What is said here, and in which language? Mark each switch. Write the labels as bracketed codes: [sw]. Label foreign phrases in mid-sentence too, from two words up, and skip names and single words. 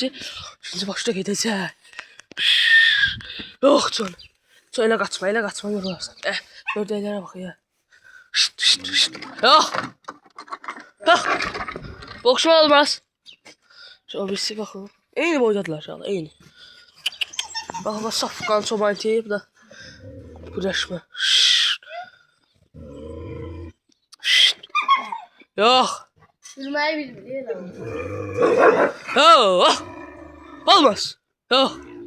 [az] İkinci başda gedəcək. Yox Johnny. Elə qaçma yorulursan. Gördəklərə bax ya. Yox. Boğuşma olmaz. O birisi baxın. Eyni boydadılar inşallah. Eyni. [tr] Bak safkan çobanti bu da güreşme. Yok. Yürümeyi bilmiyor. Olmaz. Yok.